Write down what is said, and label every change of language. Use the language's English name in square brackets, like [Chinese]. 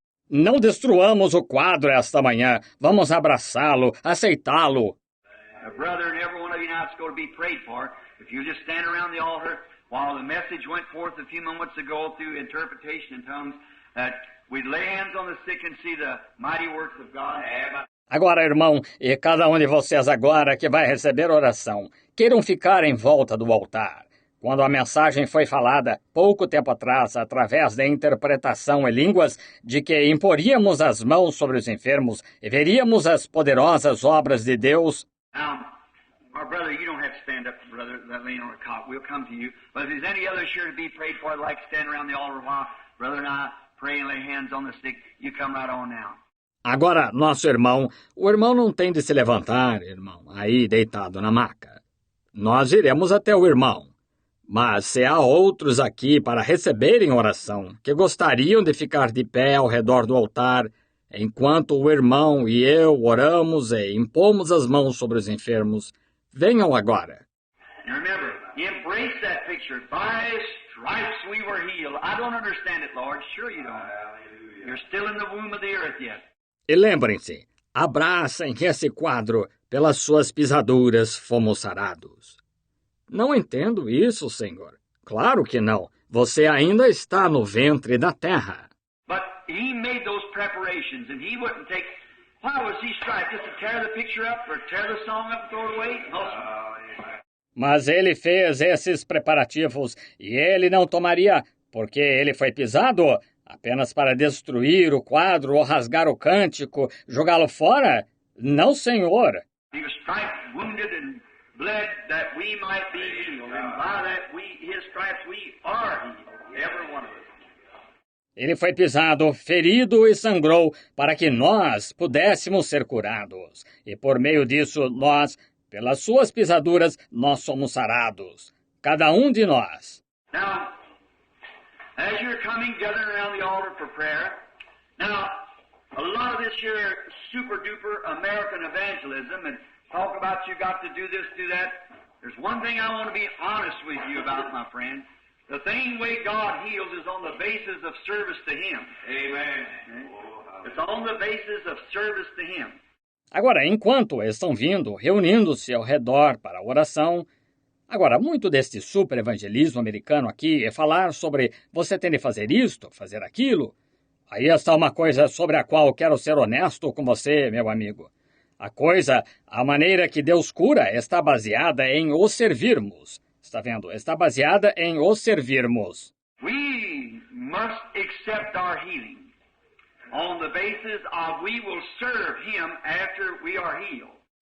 [Portuguese] Não destruamos o quadro esta manhã. Vamos abraçá-lo, aceitá-lo. [English] Brother, and every one of you now is going to be prayed for. If you just stand around the altar while the message went forth a few moments ago through interpretation in tongues, that we'd lay hands on the sick and see the mighty works of God. [Portuguese] Agora, irmão, e cada um de vocês agora que vai receber oração, queiram ficar em volta do altar. Quando a mensagem foi falada, pouco tempo atrás, através da interpretação em línguas, de que imporíamos as mãos sobre os enfermos e veríamos as poderosas obras de Deus. [English] Now, our brother, you don't have to stand up, brother, that laying on a cot. We'll come to you. But if there's any others here to be prayed for, I'd like to stand around the altar while brother and I pray and lay hands on the sick. You come right on now. [Portuguese] Agora, nosso irmão, o irmão não tem de se levantar, irmão, aí deitado na maca. Nós iremos até o irmão. Mas se há outros aqui para receberem oração, que gostariam de ficar de pé ao redor do altar, enquanto o irmão e eu oramos e impomos as mãos sobre os enfermos, venham agora. [English] And remember, embrace that picture. By stripes we were healed. I don't understand it, Lord. Sure you don't. You're still in the womb of the earth yet. [Portuguese] E lembrem-se, abracem esse quadro, pelas suas pisaduras fomos sarados. Não entendo isso, Senhor. Claro que não. Você ainda está no ventre da terra. [English] But he made those preparations, and he wouldn't take Why was he striped? Just to tear the picture up or tear the song up and throw it away? No, sir. [Portuguese] Mas ele fez esses preparativos e ele não tomaria, porque ele foi pisado, apenas para destruir o quadro ou rasgar o cântico, jogá-lo fora? Não, senhor. [English] He was striped, wounded, and bled that we might be healed. And by that his stripes we are healed, every one of us. [Portuguese] Ele foi pisado, ferido e sangrou para que nós pudéssemos ser curados. E por meio disso, nós, pelas suas pisaduras, nós somos sarados. Cada um de nós. [English] Now, as you're coming, gathering around the altar for prayer, now, a lot of this here super-duper American evangelism and talk about you got to do this, do that. There's one thing I want to be honest with you about, my friend. The thing way God heals is on the basis of service to Him. Amen. It's on the basis of service to Him. [Portuguese] Agora, enquanto estão vindo, reunindo-se ao redor para a oração, agora, muito deste super-evangelismo americano aqui é falar sobre você tem de fazer isto, fazer aquilo. Aí está uma coisa sobre a qual quero ser honesto com você, meu amigo. A maneira que Deus cura está baseada em o servirmos. Está vendo? Está baseada em o servirmos. [English] We must accept our healing on the basis of we will serve Him after we are healed.